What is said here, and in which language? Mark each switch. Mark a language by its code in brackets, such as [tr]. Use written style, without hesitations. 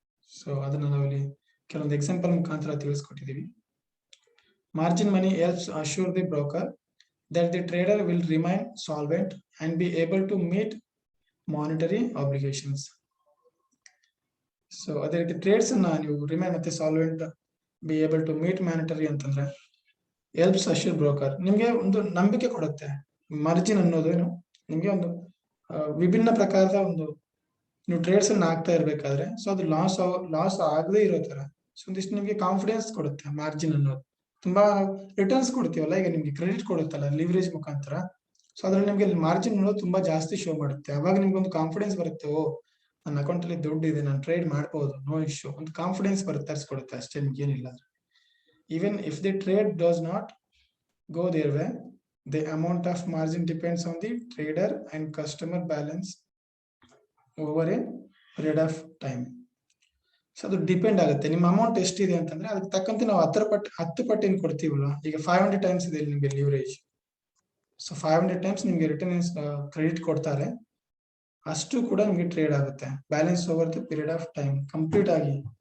[kn] So ಅದನ್ನ ನಾವಿಲ್ಲಿ ಕೆಲವೊಂದು ಎಕ್ಸಾಂಪಲ್ ಮುಖಾಂತರ ತಿಳಿಸ್ಕೊಟ್ಟಿದೀವಿ. [en] Margin money helps assure the broker that the trader will remain solvent and be able to meet monetary obligations. [kn] So ಅದೇ ರೀತಿ trades ಅನ್ನ ನೀವು ರಿಮೈನ್ ಮತ್ತೆ solvent, [en] be able to meet monetary [kn] ಅಂತಂದ್ರೆ ಹೆಲ್ಪ್ಸ್ ಅಶ್ಯೂರ್ ಬ್ರೋಕರ್, ನಿಮ್ಗೆ ಒಂದು ನಂಬಿಕೆ ಕೊಡುತ್ತೆ. ಮಾರ್ಜಿನ್ ಅನ್ನೋದು ನಿಮ್ಗೆ ಒಂದು ವಿಭಿನ್ನ ಪ್ರಕಾರದ ಒಂದು, ನೀವು ಟ್ರೇಡ್ಸ್ ಅನ್ನ ಆಗ್ತಾ ಇರ್ಬೇಕಾದ್ರೆ ಸೊ ಅದು ಲಾಸ್ ಆಗದೆ ಇರೋ ತರ, ಸೊ ಒಂದಿಷ್ಟು ನಿಮ್ಗೆ ಕಾನ್ಫಿಡೆನ್ಸ್ ಕೊಡುತ್ತೆ ಮಾರ್ಜಿನ್ ಅನ್ನೋದು. ತುಂಬಾ ರಿಟರ್ನ್ಸ್ ಕೊಡ್ತೀವಲ್ಲ, ಈಗ ನಿಮ್ಗೆ ಕ್ರೆಡಿಟ್ ಕೊಡುತ್ತಲ್ಲ ಲಿವರೇಜ್ ಮುಖಾಂತರ, ಸೊ ಅದ್ರಲ್ಲಿ ನಿಮ್ಗೆ ಮಾರ್ಜಿನ್ ಅನ್ನೋದು ತುಂಬಾ ಜಾಸ್ತಿ ಶೋ ಮಾಡುತ್ತೆ. ಅವಾಗ ನಿಮ್ಗೆ ಒಂದು ಕಾನ್ಫಿಡೆನ್ಸ್ ಬರುತ್ತೆ, ಓ ನನ್ನ ಅಕೌಂಟ್ ಅಲ್ಲಿ ದುಡ್ಡು ಇದೆ, ನಾನು ಟ್ರೇಡ್ ಮಾಡ್ಬೋದು, [en] no issue, [kn] ಒಂದು ಕಾನ್ಫಿಡೆನ್ಸ್ ಬರುತ್ತೆ, ತರಿಸ್ಕೊಡುತ್ತೆ ಅಷ್ಟೇ, ನಿಮ್ಗೆ ಏನಿಲ್ಲ. [en] Even if the trade does not go their way, the amount of margin depends on the trader and customer balance over a period of time. [kn] So ಅದು ಡಿಪೆಂಡ್ ಆಗುತ್ತೆ, ನಿಮ್ಮ amount ಎಷ್ಟಿದೆ ಅಂತಂದ್ರೆ ಅದಕ್ಕೆ ತಕ್ಕಂತೆ ನಾವು 10 ಪಟ್ಟು ಏನ್ ಕೊಡ್ತೀವಲ್ಲ, ಈಗ 500 ಟೈಮ್ಸ್ ಇದೆ ನಿಮ್ಗೆ ಲಿವರೇಜ್, ಸೊ 500 ಟೈಮ್ಸ್ ನಿಮ್ಗೆ ರಿಟರ್ನ್ ಕ್ರೆಡಿಟ್ ಕೊಡ್ತಾರೆ, ಅಷ್ಟು ಕೂಡ ನಿಮ್ಗೆ ಟ್ರೇಡ್ ಆಗುತ್ತೆ, [en] balance over the period of time [kn] complete ಆಗಿ.